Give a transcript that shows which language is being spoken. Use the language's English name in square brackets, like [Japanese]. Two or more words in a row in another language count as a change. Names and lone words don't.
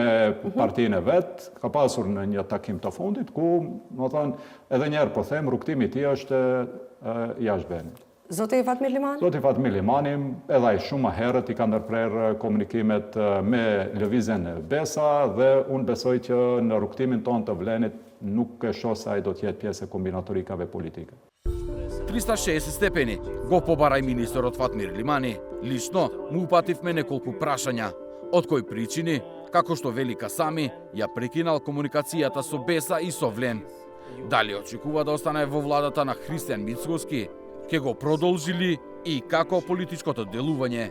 [Albanian] me partinë e vet, ka pasur në një takim të fundit ku, do thënë, edhe një herë po them, rrugtimi i tij është jashtë vendit. Zoti Fatmir Limani? Zoti Fatmir Limani, edhe ai shumë herët i ka ndërprer komunikimet me lëvizjen e Besa dhe unë besoj që në rrugtimin tonë të Vlenit nuk e shoh se ai do të jetë pjesë e kombinatorikave politike. [Macedonian] 360 степени го побара и министерот Фатмир Лимани. Лично му упативме неколку прашања, од кои причини, како што вели Касами, ја прекинал комуникацијата со Беса и со Влен. Дали очекува да остане во владата на Христијан Мицкоски, ќе го продолжили и како политичкото делување?